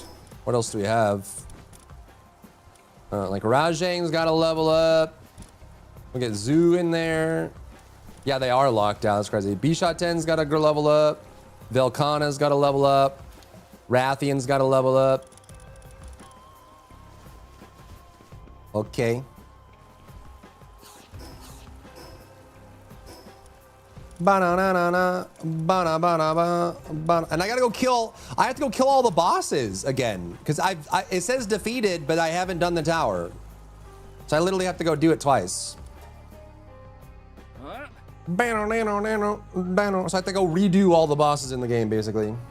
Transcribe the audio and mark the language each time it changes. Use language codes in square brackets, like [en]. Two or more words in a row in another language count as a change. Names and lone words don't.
[en] What else do we have? Like Rajang's got to level up. We'll get Zoo in there. Yeah, they are locked out. That's crazy. B-Shot 10's got to level up. Velkhana's got to level up. Rathian's got to level up. Okay. Ba-na-na-na-na, ba-na-ba-na-ba, and I gotta go kill. I have to go kill all the bosses again because it says defeated, but I haven't done the tower, so I literally have to go do it twice. So I have to go redo all the bosses in the game, basically.